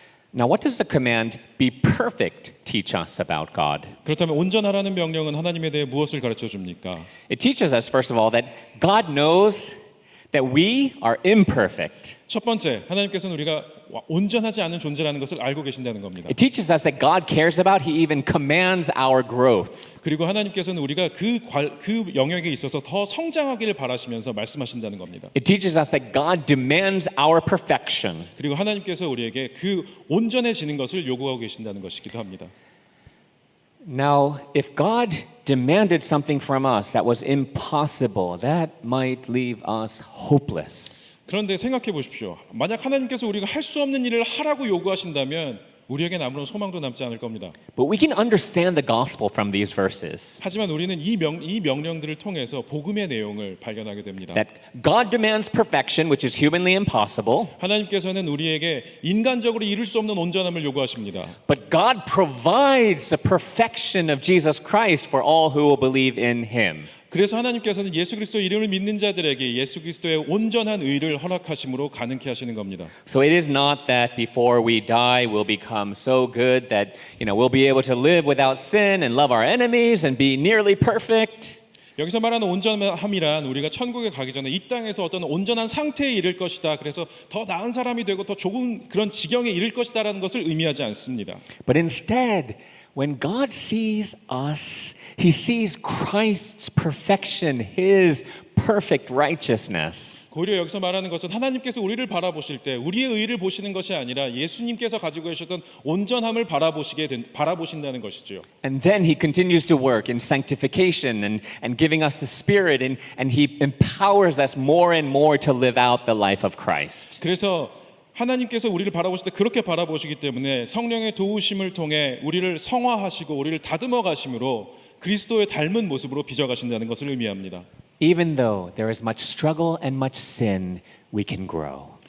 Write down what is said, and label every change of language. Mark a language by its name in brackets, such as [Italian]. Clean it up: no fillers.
[English] Now, what does the command be perfect teach us about God? [Korean] 그렇다면 온전하라는 명령은 하나님에 대해 무엇을 가르쳐 줍니까? [English] It teaches us, first of all, that God knows that we are imperfect. [Korean] 첫 번째, 하나님께서는 우리가 온전하지 않은 존재라는 것을 알고 계신다는 겁니다. [English] It teaches us that God cares about, He even commands our growth. [Korean] 그리고 하나님께서는 우리가 그 영역에 있어서 더 성장하기를 바라시면서 말씀하신다는 겁니다. [English] It teaches us that God demands our perfection. [Korean] 그리고 하나님께서 우리에게 그 온전해지는 것을 요구하고 계신다는 것이기도 합니다. [English] Now, if God demanded something from us that was impossible, that might leave us hopeless. [Korean] 그런데 생각해 보십시오. 만약 하나님께서 우리가 할 수 없는 일을 하라고 요구하신다면 우리에겐 아무런 소망도 남지 않을 겁니다. [English] But we can understand the gospel from these verses. [Korean] 하지만 우리는 이 명령들을 통해서 복음의 내용을 발견하게 됩니다. [English] That God demands perfection, which is humanly impossible, [Korean] 하나님께서는 우리에게 인간적으로 이룰 수 없는 온전함을 요구하십니다. [English] but God provides the perfection of Jesus Christ for all who will believe in Him. [Korean] 그래서 하나님께서는 예수 그리스도 이름을 믿는 자들에게 예수 그리스도의 온전한 의를 허락하심으로 가능케 하시는 겁니다. [English] So it is not that before we die we'll become so good that we'll be able to live without sin and love our enemies and be nearly perfect. [Korean] 여기서 말하는 온전함이란 우리가 천국에 가기 전에 이 땅에서 어떤 온전한 상태에 이를 것이다. 그래서 더 나은 사람이 되고 더 좋은 그런 지경에 이를 것이다라는 것을 의미하지 않습니다. [English] But instead, when God sees us, He sees Christ's perfection, His perfect righteousness. [Korean] 오히려 여기서 말하는 것은 하나님께서 우리를 바라보실 때 우리의 의를 보시는 것이 아니라 예수님께서 가지고 계셨던 온전함을 바라보신다는 것이죠. [English] And then He continues to work in sanctification and giving us the Spirit, and He empowers us more and more to live out the life of Christ. [Korean] 그래서 하나님께서 우리를 바라보실 때 그렇게 바라보시기 때문에 성령의 도우심을 통해 우리를 성화하시고 우리를 다듬어 가심으로 그리스도의 닮은 모습으로 빚어가신다는 것을 의미합니다. [English] Even though there is much struggle and much sin, we can grow.